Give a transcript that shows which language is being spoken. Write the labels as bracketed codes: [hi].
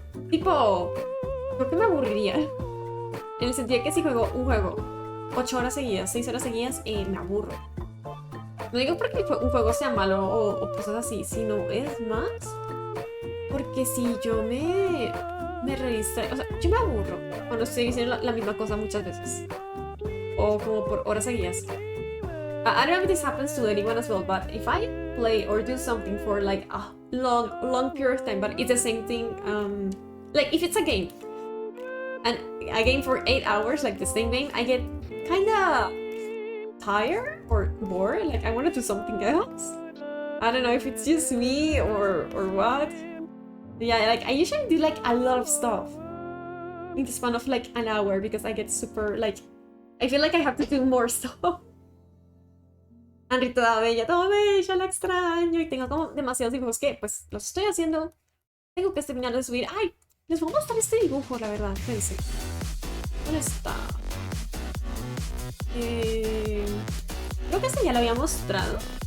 [es] Tipo, creo que me aburriría. En el sentido de que si juego un juego 8 horas seguidas, 6 horas seguidas, me aburro. No digo porque un juego sea malo o cosas así, sino es más porque si yo me redistraigo, o sea, yo me aburro cuando estoy diciendo la misma cosa muchas veces o como por horas seguidas. [en] I don't know if this happens to anyone as well, but if I play or do something for like a long period of time, but it's the same thing, like if it's a game and a game for 8 hours, like the same game, I get kinda tired or bored, like I want to do something else. I don't know if it's just me or what. Yeah, like I usually do like a lot of stuff in the span of like an hour because I get super like I feel like I have to do more stuff. [es] Henry, toda bella, la extraño y tengo como demasiados dibujos que pues los estoy haciendo. Tengo que terminar de subir. Ay, les voy a mostrar este dibujo, la verdad. Fíjense. ¿Dónde está? Creo que este ya lo había mostrado.